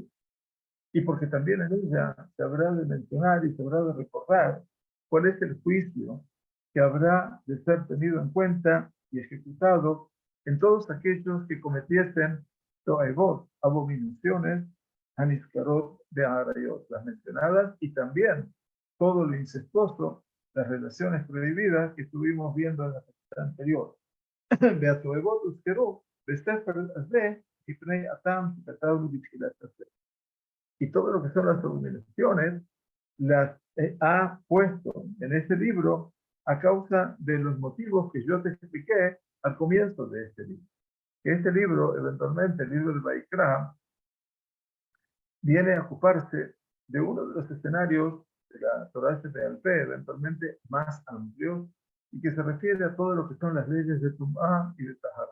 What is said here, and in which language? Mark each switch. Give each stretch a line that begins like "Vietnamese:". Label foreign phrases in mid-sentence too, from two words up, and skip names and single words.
Spanish: Y porque también en ella se habrá de mencionar y se habrá de recordar cuál es el juicio que habrá de ser tenido en cuenta y ejecutado en todos aquellos que cometiesen to'evot, abominaciones, aniscarot de Arayot, las mencionadas, y también todo lo incestuoso, las relaciones prohibidas que estuvimos viendo en la sección anterior.
Hebrew: והתועבות הוזכרו בספר הזה מפני הטעם שכתבנו בתחילת הספר.
Spanish: Y todo lo que son las abominaciones las ha puesto en este libro a causa de los motivos que yo te expliqué al comienzo de este libro. Este libro, eventualmente, el libro de Vaikra, viene a ocuparse de uno de los escenarios de la Torah de Alpé, eventualmente más amplios, y que se refiere a todo lo que son las leyes de Tum'ah y de Tahara.